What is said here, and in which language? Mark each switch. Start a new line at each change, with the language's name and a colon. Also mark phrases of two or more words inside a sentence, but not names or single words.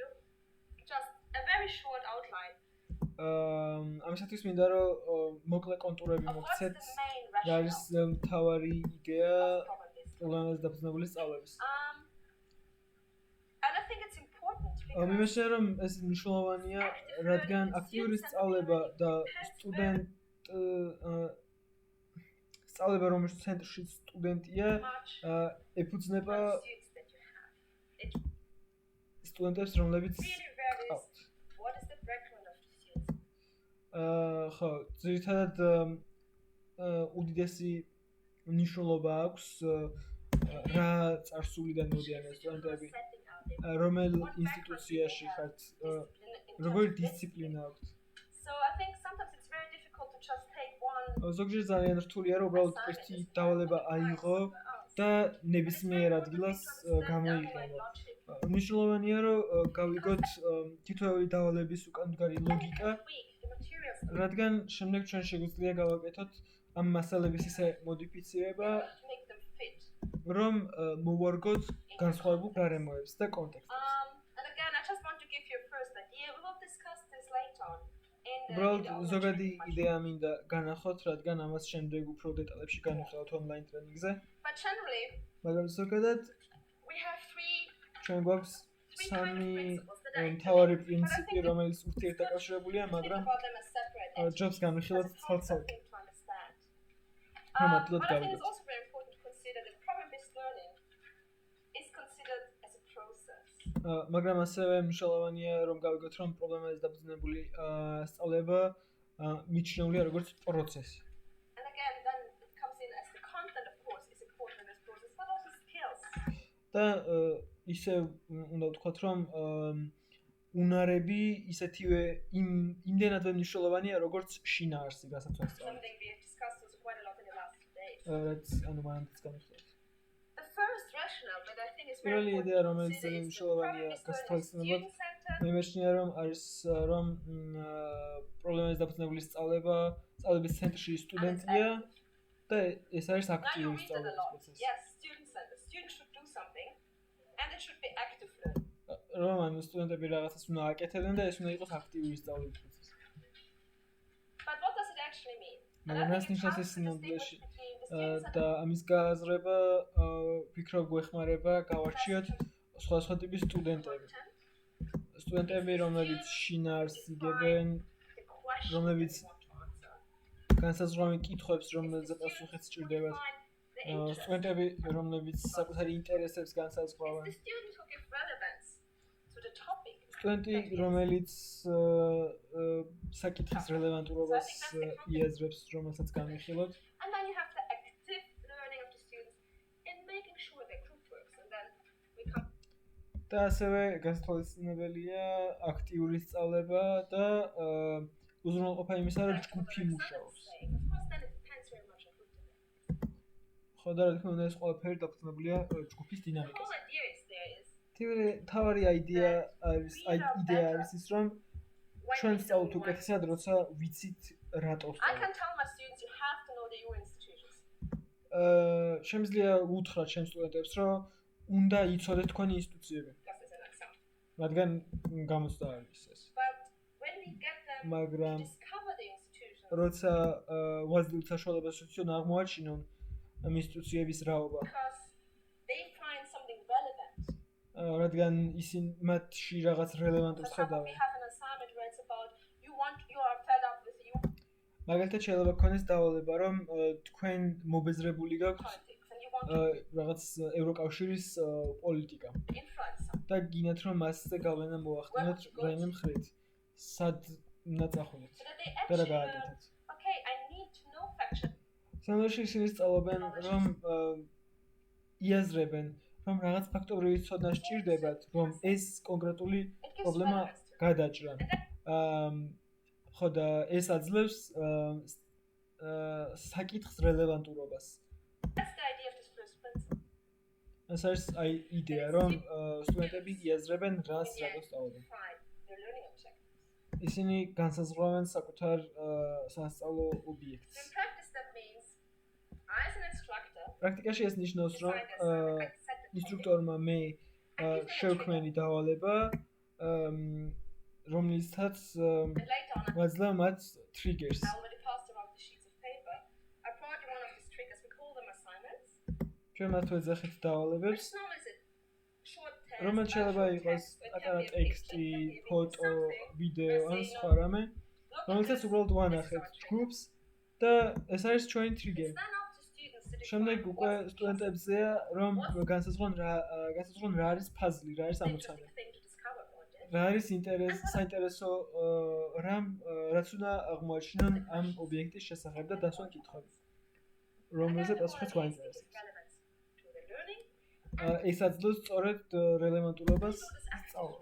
Georgian: ამისათვის მინდა რომ მოკლე კონტურები მოგცეთ, რა არის მთავარი იდეა პრობლემაზე დაფუძნებული სწავლების. მიმაჩნია, რომ ეს მნიშვნელოვანია, რადგან აქტიური სწავლება და სწავლება რომელშიც ცენტრში სტუდენტია
English: much
Georgian: ეფუძნება
English: students that you have. It
Georgian: სტუდენტებს რომლებიც
English: really varies.
Georgian: ყავთ.
English: What is the background of the students?
Georgian: ხო, ძირითადად უდიდესი მნიშვნელობა აქვს რა წარსულიდან მოდიან ეს სტუდენტები, რომელ ინსტიტუციაში ხართ, როგორი დისციპლინა აქვთ.
English: So I think sometimes it's very difficult to just take one.
Georgian: ზოგჯერ ძალიან რთულია რომ უბრალოდ ერთი დავალება აიღო და ნებისმიერ ადგილას გამოიყენო. მნიშვნელოვანია რომ გავიგოთ თითოეული დავალების უკან მდგარი ლოგიკა, რადგან შემდეგ ჩვენ შეგვიძლია გავაკეთოთ ამ მასალების ისე მოდიფიცირება, რომ მოვარგოთ განსხვავებულ გარემოებს და კონტექსტებს.
English: And again, I just want to give you a first idea. We will discuss this later on.
Georgian: უბრალოდ ზოგადი იდეა მინდა განახოთ, რადგან ამას შემდეგ უფრო დეტალებში განვიხილავთ ონლაინ ტრენინგზე.
English: But generally,
Georgian: მაგრამ ზოგადად
English: we have three
Georgian: ჩვენ გვაქვს სამი მთავარი პრინციპი, რომელიც ურთიერთდაკავშირებულია, მაგრამ
English: about them as separate.
Georgian: ჯობს განვიხილოთ ცალ-ცალკე.
English: To understand. But But I think it's also very important to consider that problem-based learning is considered as a process.
Georgian: მაგრამ ასევე მნიშვნელოვანია რომ გავიგოთ რომ პრობლემაზე დაფუძნებული სწავლება მიჩნეულია როგორც პროცესი.
English: And again, then it comes in as the content, of course, is important in this process, but also skills.
Georgian: და ისე უნდა ვთქვათ რომ უნარები ისეთივე იმდენადვე მნიშვნელოვანია როგორც შინაარსი გასაცვლელ სწავლაში.
English: Something we have discussed also quite a lot in the last 2 days.
Georgian: რაც ანუ მანამდეც განვიხილეთ.
English: The first rationale that I think is very
Georgian: პირველი
English: important
Georgian: იდეა
English: to
Georgian: რომელიც
English: consider
Georgian: ძალიან
English: is that
Georgian: მნიშვნელოვანია
English: problem-based learning is
Georgian: გასათვალისწინებლად
English: student-centered.
Georgian: მე მეჩნია რომ არის რომ პრობლემაზე დაფუძნებული სწავლების centrში სტუდენტია და ეს არის
English: Now you
Georgian: აქტიური
English: read it a
Georgian: სწავლის
English: lot.
Georgian: პროცესი.
English: Yes, student-centered. Students should do something, and it should be active learning.
Georgian: რომ ანუ სტუდენტები რაღაცას უნდა აკეთებდნენ და ეს უნდა იყოს აქტიური სწავლის პროცესი.
English: But what does it actually mean? And I
Georgian: მაგრამ რას
English: think it's
Georgian: ნიშნავს
English: hard
Georgian: ეს
English: to distinguish
Georgian: სინამდვილეში
English: between the students
Georgian: და ამის გააზრება ვფიქრობ გვეხმარება გავარჩიოთ სხვადასხვა ტიპის სტუდენტები. სტუდენტები რომლებიც შინაარსს იგებენ,
English: the question
Georgian: რომლებიც
English: that you want to answer.
Georgian: განსაზღვრავენ კითხვებს, რომელზეც პასუხიც სჭირდებათ.
English: The interest.
Georgian: სტუდენტები რომლებიც საკუთარი ინტერესებს განსაზღვრავენ.
English: It's the students who give relevance to the topic.
Georgian: სტუდენტი რომელიც საკითხის რელევანტურობას იაზრებს, რომელსაც განვიხილოთ.
English: And then you have the active learning of the students in making sure their group works. And then we come
Georgian: და ასევე გასათვალისწინებელია აქტიური სწავლება და უზრუნველყოფა იმისა, რომ ჯგუფი მუშაობს.
English: Of course, then it depends very much on group dynamics.
Georgian: ხო და რა თქმა უნდა ეს ყველაფერი დაფუძნებულია ჯგუფის
English: The
Georgian: დინამიკაზე.
English: whole idea is there is
Georgian: თავი იდეა არის ის, რომ
English: when
Georgian: ჩვენ
English: we
Georgian: სწავლთ
English: know when-
Georgian: უკეთესად, როცა ვიცით რატო
English: I
Georgian: ვსწავლობ.
English: can tell my students you have to know the EU institutions.
Georgian: შემიძლია უთხრათ ჩემს სტუდენტებს, რომ უნდა იცოდეთ თქვენი ინსტიტუციები,
English: Just as an example.
Georgian: რადგან გამოცდა არის ეს.
English: But when we get them to
Georgian: მაგრამ
English: discover the institutions,
Georgian: როცა ვაძლევთ საშუალებას რომ აღმოაჩინონ ამ ინსტიტუციების რაობა,
English: because they find something relevant.
Georgian: რადგან ისინი მათში რაღაც
English: For
Georgian: რელევანტურს
English: example,
Georgian: ხედავენ.
English: we have an assignment where it's about you are fed up with EU
Georgian: მაგალითად შეიძლება გქონდეს დავალება, რომ თქვენ მობეზრებული გაქვთ
English: politics and you want to
Georgian: რაღაც ევროკავშირის პოლიტიკა influence something. და გინათ რომ მასზე გავლენა მოახდინოთ რაიმე მხრით. სად უნდა წახულოთ
English: So that they
Georgian: და რა
English: actually learn,
Georgian: გააკეთოთ.
English: okay, I need to know faction.
Georgian: სამში ისინი სწავლობენ, რომ იაზრებენ, რომ რაღაც ფაქტობრივი ცოდნა სჭირდებათ, რომ ეს კონკრეტული
English: It gives
Georgian: პრობლემა
English: relevance to it.
Georgian: გადაჭრან. ხო და ეს აძლევს საკითხს რელევანტურობას.
English: That's the idea of this first principle.
Georgian: ეს არის აი იდეა, რომ სტუდენტები იაზრებენ რას
English: In the
Georgian: რატო
English: end,
Georgian: სწავლობენ.
English: find their learning objectives.
Georgian: ისინი განსაზღვრავენ საკუთარ სასწავლო ობიექტს.
English: So in practice, that means I, as an instructor,
Georgian: პრაქტიკაში ეს ნიშნავს, რომ
English: decide as I set the topic.
Georgian: ინსტრუქტორმა მე შევქმენი დავალება, რომლითაც
English: And later on,
Georgian: ვაძლევ მათ triggers.
English: I already passed around the sheets of paper. I brought you one of these triggers. We call them assignments.
Georgian: ჩვენ მათ ვეძახით დავალებებს,
English: Which normally is a short text,
Georgian: რომელიც შეიძლება
English: short
Georgian: იყოს
English: text, it
Georgian: პატარა
English: can be a picture,
Georgian: ტექსტი,
English: it can be
Georgian: ფოტო,
English: something.
Georgian: ვიდეო ან
English: Let's say,
Georgian: სხვა რამე,
English: Look at
Georgian: რომელსაც
English: this.
Georgian: უბრალოდ
English: This is
Georgian: ვანახეთ
English: our trigger.
Georgian: ჯგუფს და ეს არის ჩვენი
English: It's
Georgian: ტრიგერი.
English: then up to
Georgian: შემდეგ უკვე სტუდენტებზეა რომ განსაზღვრონ რა არის puzzle, რა არის ამოცანა. რა არის საინტერესო რამ რაც უნდა აღმოაჩინონ ამ ობიექტის შესახებ და დასვან კითხვები. რომელზე პასუხიც გვაინტერესებს. ეს აძლევს სწორედ რელევანტურობას სწავლას.